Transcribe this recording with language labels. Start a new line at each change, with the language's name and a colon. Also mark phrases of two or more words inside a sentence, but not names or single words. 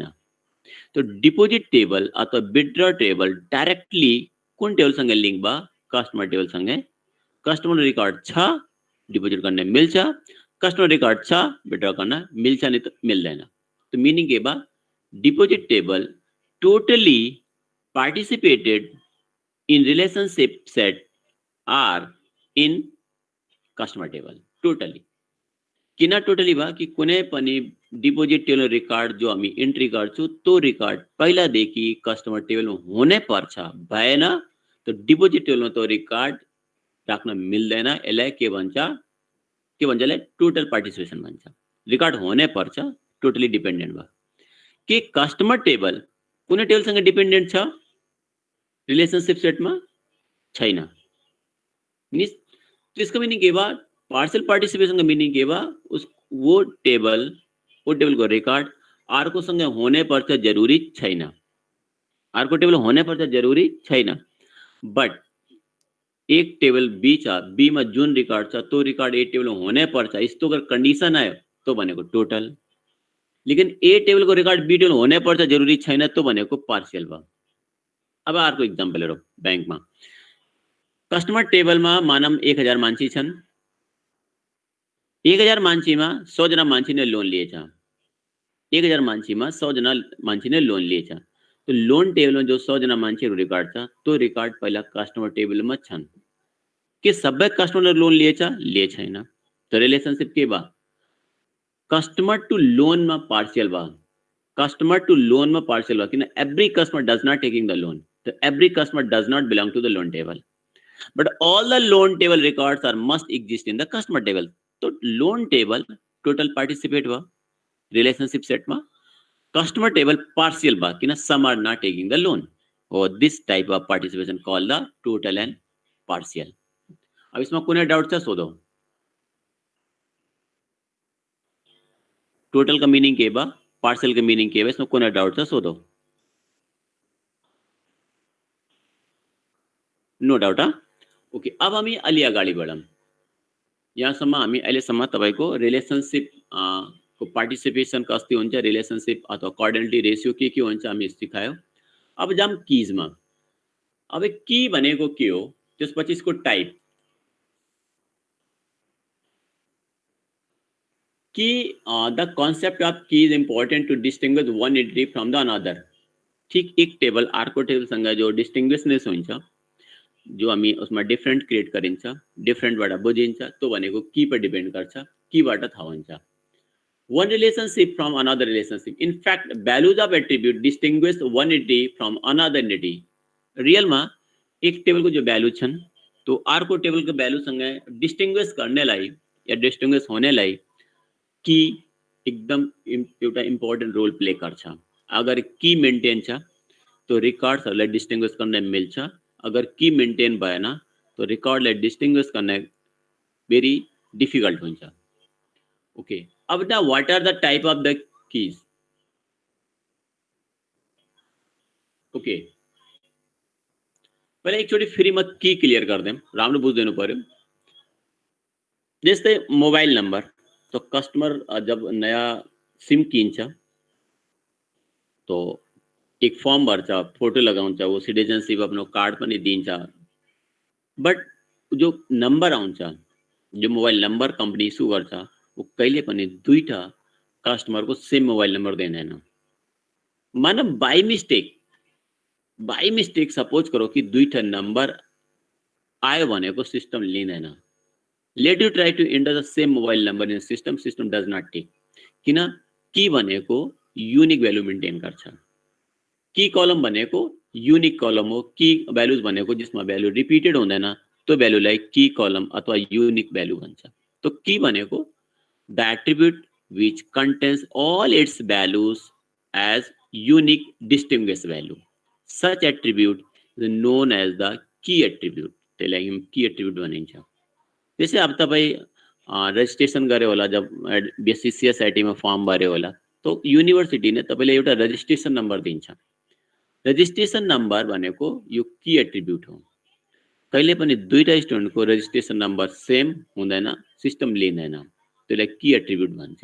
Nepali: तो
English: deposit table
Nepali: अथवा
English: withdraw table
Nepali: डाइरेक्टली कुन टेबलसँग लिङ्क भयो कस्टमर टेबलसँगै। कस्टमर रिकॉर्ड छ डिपोजिट गर्न मिल्छ, कस्टमर रिकॉर्ड छ विथड्र गर्न मिल्छ नि त मिल्दैन। तो मिनिङ के भयो
English: deposit table totally participated in relationship set are in customer table totally।
Nepali: किन टोटली भयो कि कुनै पनि डिपोजिट टेबल रिकॉर्ड जो हामी एन्ट्री गर्छौं तो रिकॉर्ड पहिलादेखि कस्टमर टेबलमा हुनै पर्छ, भएन तो डिपोजिट टेबलमा तो रिकॉर्ड राख्न मिल्दैन। यसलाई के भन्छ यसलाई टोटल पार्टिसिपेसन भन्छ। रिकॉर्ड हुनै पर्छ, टोटली डिपेन्डेन्ट भयो। कि कस्टमर टेबल कुनै टेबलसँग डिपेन्डेन्ट छ रिलेशनशिप सेटमा छैन। मिन्स त्यसको मिनिङ के भयो पार्शियल पार्टिसिपेसनको मिनिङ के भयो वो टेबलको रिकॉर्ड अर्कोसँग हुनै पर्छ जरुरी छैन, अर्को टेबल हुनै पर्छ जरुरी छैन। बट एक टेबल बी छ, बी मा जुन रिकॉर्ड छ तो रिकॉर्ड ए टेबल हुनै पर्छ, यस्तो अगर कंडिसन आयो तो भनेको टोटल। लेकिन ए टेबलको रिकॉर्ड बी टेबल हुनै पर्छ जरुरी छैन तो भनेको पार्शियल भयो। अब अर्को एक्जाम्पल हेरौँ बैंकमा कस्टमर टेबलमा मानम 1000 मान्छे छन्, 1000 मान्छेमा 100 जना मान्छेले लोन लिएछ, 1000 मान्छेमा 100 जना मान्छेले लोन लिएछ। तो लोन टेबलमा जो 100 जना मान्छेहरु रिकॉर्ड छ तो रिकॉर्ड पहिला कस्टमर टेबलमा छन्। के सबै कस्टमरले लोन लिएछ छैन। तो रिलेशनशिप के भयो कस्टमर टु लोनमा पार्शियल भयो, कस्टमर टु लोनमा पार्शियल भयो।
English: किन every customer does not taking the loan, so every customer does not belong to the loan table, but all the loan table records are must exist in the customer table।
Nepali: तो
English: loan table total participate
Nepali: भयो
English: relationship set
Nepali: मा,
English: customer table partial
Nepali: भयो किन
English: some are not taking the loan। or this type of participation called the total and partial।
Nepali: अब इसमा कुनै डाउट छ सोधौ। टोटल का मीनिंग के भयो पार्शियल का मीनिंग के भयो इसमा कुनै डाउट छ सोधौ।
English: no doubt.
Nepali: ओके अब हामी अलि अगाडि बढौँ। यहाँसम्म हामी अहिलेसम्म तपाईको रिलेशनशिप को पार्टिसिपेसन कस्तो हुन्छ, रिलेशनशिप अथवा कोअर्डिनेटी रेशियो के हुन्छ हामी सिकायौं। अब जाम कीजमा। अब की भनेको के हो त्यसपछि यसको टाइप।
English: key the concept of key is important to distinguish one entity from the another.
Nepali: ठीक एक टेबल अर्को टेबलसँग जो डिस्टिंग्विशनेस हुन्छ जो हामी उसमा डिफरेन्ट क्रिएट गरिन्छ डिफरेन्टबाट बुझिन्छ तो भनेको की पर डिपेन्ड गर्छ, कीबाट थाहा हुन्छ।
English: one relationship from another relationship in fact values of attribute distinguish one entity from another entity.
Nepali: रियलमा एक टेबलको जो भ्यालु छन् तो अर्को टेबलको भ्यालुसँग डिस्टिंग्विश गर्नेलाई या डिस्टिंग्विश हुनेलाई की एकदम एउटा इम्पोर्टेन्ट रोल प्ले गर्छ। अगर की मेन्टेन छ तो रिकर्ड्सहरूलाई डिस्टिंग्विश गर्न मिल्छ, अगर की मेन्टेन भएन तो रिकॉर्डलाई डिस्टिंग्विश गर्न भेरी डिफिकल्ट हुन्छ।
English: ओके अब the what are the type of the keys.
Nepali: ओके पहिले एकचोटि फेरि म की क्लियर गर्दै राम्रो बुझ्दिनु पर्यो। जस्तै मोबाइल नम्बर तो कस्टमर जब नया सिम किन्छ तो एक फर्म भर्छ, फोटो लगाउँछ, वो सिटिजनशिप आफ्नो कार्ड पनि दिन्छ। बट जो नम्बर आउँछ जो मोबाइल नम्बर कंपनी इस्यु गर्छ वो कहिले पनि दुईटा कस्टमरको सेम मोबाइल नम्बर दिँदैन। मानव बाई मिस्टेक सपोज करो कि दुईटा नम्बर आयो भनेको सिस्टम लिँदैन।
English: let you try to enter the same mobile number in system, system does not take.
Nepali: किन की भनेको युनिक भ्यालु मेन्टेन गर्छ। की कलम भनेको युनिक कलम हो, की भ्यालुज भनेको जसमा भ्यालु रिपिटेड हुँदैन त्यो भ्यालुलाई की कलम अथवा युनिक भ्यालु भन्छ। तो की भनेको
English: the attribute which contains all its values as unique distinguished value. Such attribute is known as the key attribute.
Nepali: त्यसलाई हामी की एट्रिब्युट भनिन्छ। त्यसै अब तपाई रजिस्ट्रेसन गरे होला, जब बीसीसीएसआईटी मा फर्म भरे होला, तो युनिभर्सिटी ने तपाईलाई एउटा रजिस्ट्रेसन नम्बर दिन्छ। रजिस्ट्रेसन नम्बर भनेको यो की एट्रिब्युट हो। कहिले पनि दुईटा स्टुडेन्टको रजिस्ट्रेसन नम्बर सेम हुँदैन, सिस्टम लिँदैन, त्यसलाई की एट्रिब्युट भन्छ।